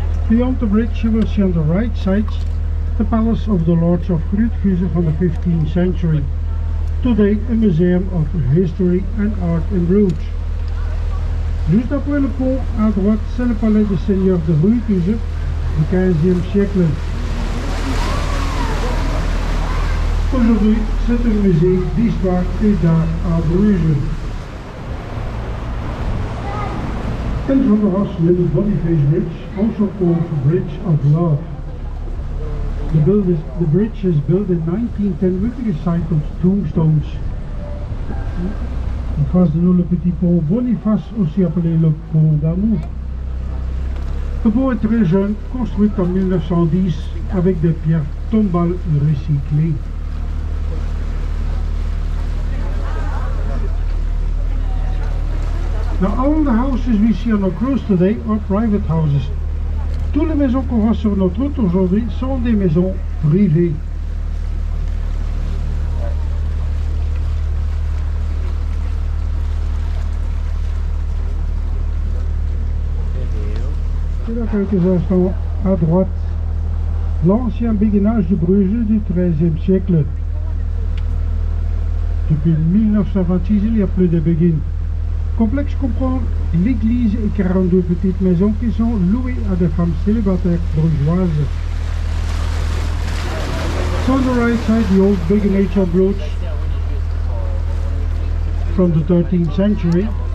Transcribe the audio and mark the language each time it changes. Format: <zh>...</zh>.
<en>Beyond the bridge you will see on the right side the palace of the Lords of Grootvize from the 15th century. Today a museum of history and art in Bruges.</en> <fr>Juste après le pont, à droite, c'est le palais des seigneurs de Grootvize du 15e siècle. Aujourd'hui, c'est un musée d'histoire et d'art à Bruges.</fr> <en>And from the hospital Boniface Bridge, also called Bridge of Love. The bridge is built in 1910 with recycled tombstones.</en> <fr>En face de nous le petit pont Boniface, aussi appelé le pont d'amour. Le pont est très jeune, construit en 1910 avec des pierres tombales recyclées.</fr> <en>Now all the houses we see on our cruise today are private houses.</en> <fr>Toutes les maisons qu'on voit sur notre route aujourd'hui sont des maisons privées. Et là, quelques instants à droite, l'ancien béguinage de Bruges du XIIIe siècle. Depuis 1926, il n'y a plus de béguines. Le complexe comprend l'église et 42 petites maisons qui sont louées à des femmes célibataires brugeoises.</fr> <en>So on the right side, the old béguinage of Bruges from the 13th century.</en>